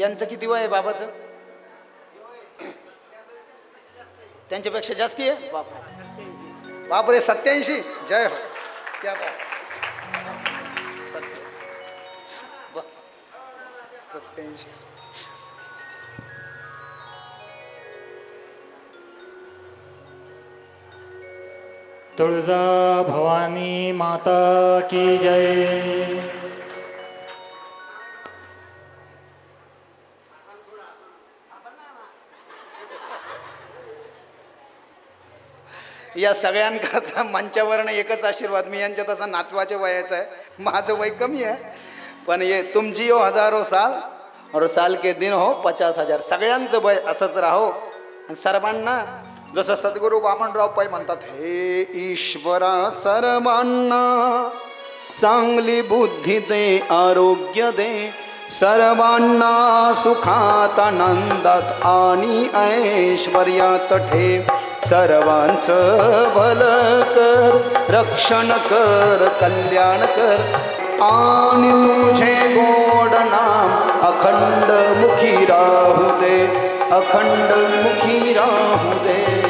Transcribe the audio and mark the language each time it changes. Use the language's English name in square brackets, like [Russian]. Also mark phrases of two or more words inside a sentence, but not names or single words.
[Marathi] यांचं किती वय आहे बाबाचं? त्यांच्यापेक्षा जास्ती आहे. बापरे 87. [Hindi] जय हो. क्या बात. 87. तुळजा भवानी माता की जय. [Marathi] या सगळ्यांकरता मंचावरनं एकच आशीर्वाद. मी यांच्या तसा नातवाच्या वयाचा आहे, माझं वय कमी आहे, पण [Hindi] ये तुम जियो हजारो साल और साल के दिन हो 50,000. [Marathi] सगळ्यांचं वय असंच राहो. सर्वांना जसं सद्गुरू वामनराव पै म्हणतात, हे ईश्वरा सर्वांना चांगली बुद्धी दे, आरोग्य दे, सर्वांना सुखात आनंदात आणि ऐश्वर्यात ठेव, सर्वांचं भलं कर, रक्षण कर, कल्याण कर, आणि तुझे गोड नाम अखंड मुखी राहू दे, अखंड मुखी राहू दे.